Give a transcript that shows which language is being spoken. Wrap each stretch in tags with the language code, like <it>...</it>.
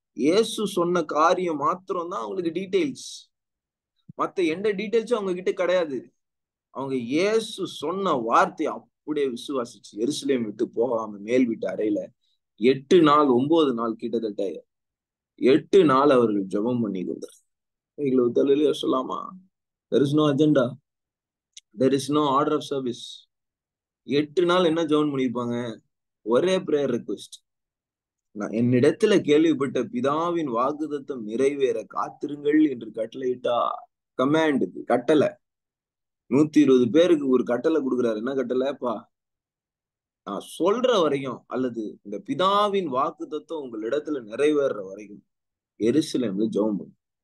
<ta>இயேசு சொன்ன காரியம் மாத்திரம் தான் அவங்களுக்கு டீடைல்ஸ். மத்த எந்த டீடைல்ஸும் அவங்க கிட்ட கிடையாது. அவங்க இயேசு சொன்ன வார்த்தை அப்படியே விசுவாசிச்சு எருசலேம் விட்டு போகாம மேல் வீட்டு அறையில 8 நாள் 9 நாள் கிட்டத்தட்ட 8 நாள் அவர்கள் ஜெபம் பண்ணி கொண்டார். சொல்லாமா?</ta> <en>there is no agenda, there is no order of service.</en> <ta>8 நாள் என்ன ஜெபம் பண்ணிருப்பாங்க? ஒரே பிரேயர் ரிக்வெஸ்ட். நான் என்னிடத்துல கேள்விப்பட்ட பிதாவின் வாக்குத்தத்தம் நிறைவேற காத்திருங்கள் என்று கட்டளையிட்டா. கமாண்ட், கட்டளை. 120 பேருக்கு ஒரு கட்டளை கொடுக்குறாரு. என்ன கட்டளைப்பா? நான் சொல்ற வரையும், அல்லது இந்த பிதாவின் வாக்குத்தத்தம் உங்கள் இடத்துல நிறைவேற வரைக்கும் எருசலேம்ல ஜெபம் பண்ணு.</ta>